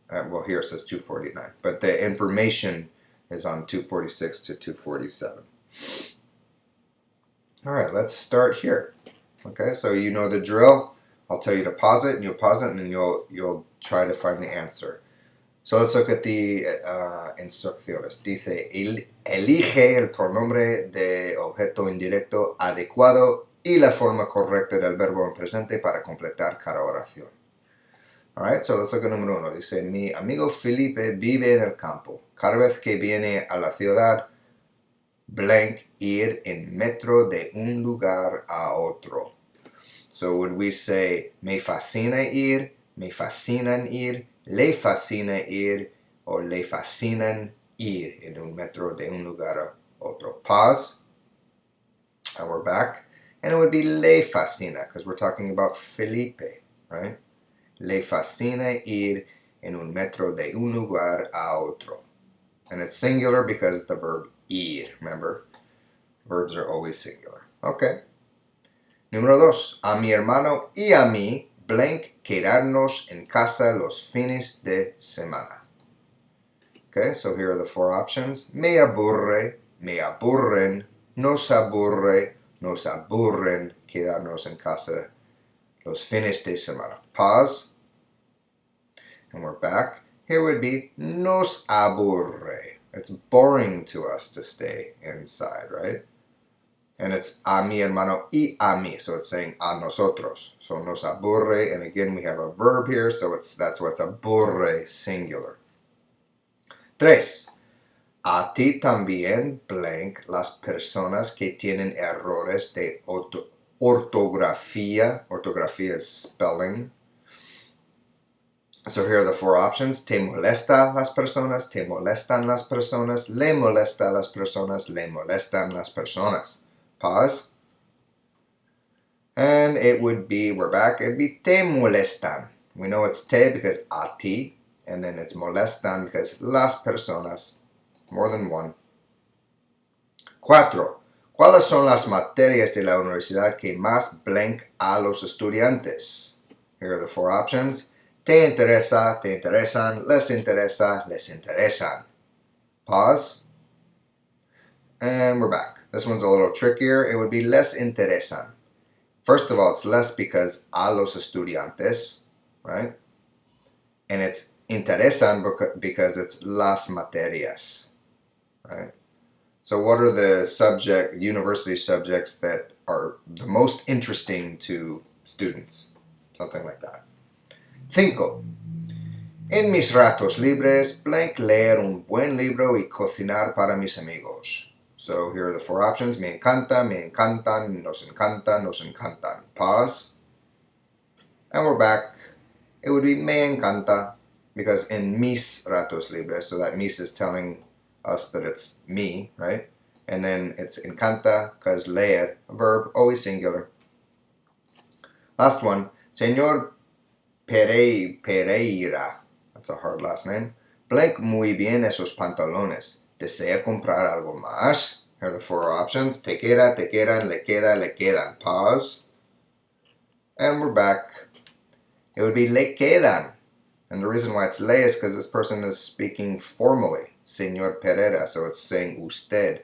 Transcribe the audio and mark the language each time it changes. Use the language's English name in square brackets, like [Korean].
[English] Well, here it says 249, but the information is on 246 to 247. All right, let's start here. Okay, so you know the drill. I'll tell you to pause it, and you'll pause it, and then you'll try to find the answer. So let's look at the instrucciones. [Spanish] Dice, elige el pronombre de objeto indirecto adecuado y la forma correcta del verbo en presente para completar cada oración. [English] Alright, so let's look at [Spanish] número 1. Dice, mi amigo Felipe vive en el campo. Cada vez que viene a la ciudad, blank, ir en metro de un lugar a otro. [English] So would we say, [Spanish] me fascina ir, me fascinan ir, le fascina ir, [English] or [Spanish] le fascinan ir en un metro de un lugar a otro? [English] Pause. And we're back. And it would be [Spanish] le fascina, [English] because we're talking about Felipe, right? [Spanish] Le fascina ir en un metro de un lugar a otro. [English] And it's singular because the verb ir, remember? Verbs are always singular. [Spanish] Okay. Número 2. A mi hermano y a mí, blank, quedarnos en casa los fines de semana. [English] Okay, so here are the 4 options. [Spanish] Me aburre, me aburren, nos aburre, nos aburren, quedarnos en casa los fines de semana. [English] Pause. And we're back. Here would be [Spanish] nos aburre. [English] It's boring to us to stay inside, right? And it's [Spanish] a mi hermano y a mí, [English] so it's saying [Spanish] a nosotros. [English] So [Spanish] nos aburre, [English] and again we have a verb here, so that's what's aburre, singular. 3. [Spanish] A ti también, blank, las personas que tienen errores de ortografía. [English] Ortografía is spelling. So here are the 4 options. [Spanish] Te molesta las personas, te molestan las personas, le molesta las personas, le molestan las personas. [English] Pause. And it would be, we're back, it'd be [Spanish] te molestan. [English] We know it's te because [Spanish] a ti, [English] and then it's molestan because [Spanish] las personas, [English] more than one. 4. [Spanish] ¿Cuáles son las materias de la universidad que más blank a los estudiantes? [English] Here are the 4 options. [Spanish] Te interesa, te interesan, les interesa, les interesan. [English] Pause. And we're back. This one's a little trickier. It would be [Spanish] les interesan. [English] First of all, it's less because [Spanish] a los estudiantes, [English] right? And it's interesan because it's [Spanish] las materias, [English] right? So what are the university subjects that are the most interesting to students? Something like that. 5. [Spanish] En mis ratos libres, blank, leer un buen libro y cocinar para mis amigos. [English] So here are the 4 options. [Spanish] Me encanta, me encantan, nos encanta, nos encantan. [English] Pause. And we're back. It would be [Spanish] me encanta [English] because [Spanish] en mis ratos libres, [English] so that mis is telling us that it's me, right? And then it's encanta because leer, a verb, always singular. Last one. Señor Pereira, that's a hard last name. [Spanish] Blank muy bien esos pantalones. ¿Desea comprar algo más? [English] Here are the 4 options. [Spanish] Te queda, te quedan, le queda, le quedan. [English] Pause. And we're back. It would be [Spanish] le quedan. [English] And the reason why it's le is because this person is speaking formally. Señor Pereira, so it's saying usted.